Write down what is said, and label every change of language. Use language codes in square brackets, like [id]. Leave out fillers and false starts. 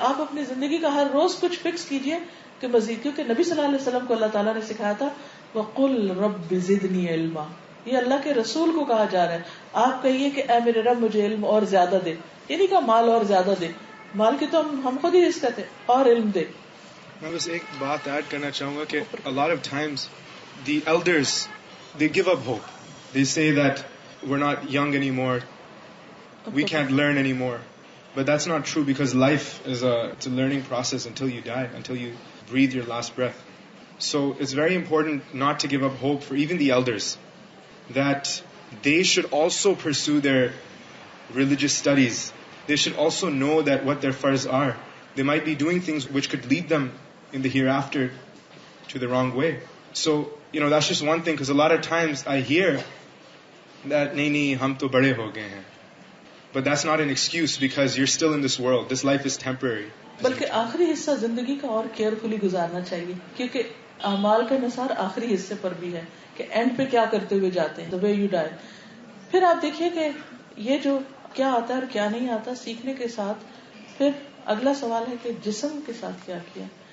[ur] آپ اپنی زندگی کا ہر روز کچھ فکس کیجئے کہ مزید، کیونکہ نبی صلی اللہ علیہ وسلم کو اللہ تعالیٰ نے سکھایا تھا [ar] وَقُلْ رَبِّ زِدْنِي عِلْمًا. [ur] یہ اللہ کے رسول کو کہا جا رہا ہے. آپ کہیے کہ اے میرے رب مجھے علم اور زیادہ دے. یہ نہیں کہا مال اور زیادہ دے، مال کی تو ہم خود ہی اس کہتے ہیں، اور علم دے. میں بس ایک بات ایڈ کرنا چاہوں گا کہ [en] a lot of times the elders they give up hope. They say that we're not young anymore, we can't learn anymore. But that's not true, because life is it's a learning process until you die, until you breathe your last breath. So it's very important not to give up hope for even the elders, that they should also pursue their religious studies. They should also know that what their farz are. They might be doing things which could lead them in the hereafter to the wrong way. So, that's just one thing, because a lot of times I hear that [ur] nahi hum to bade ho gaye hain. [en] But that's not an excuse, because you're still in this world. This life is temporary. [ur] بلکہ آخری حصہ زندگی کا اور carefully گزارنا چاہیے، کیونکہ اعمال کا نثار آخری حصے پر بھی ہے کہ اینڈ پہ کیا کرتے ہوئے جاتے ہیں، [en] the way you die. [ur] پھر آپ دیکھیے کہ یہ جو کیا آتا ہے اور کیا نہیں آتا سیکھنے کے ساتھ پھر اگلا سوال ہے کہ جسم کے ساتھ کیا کیا.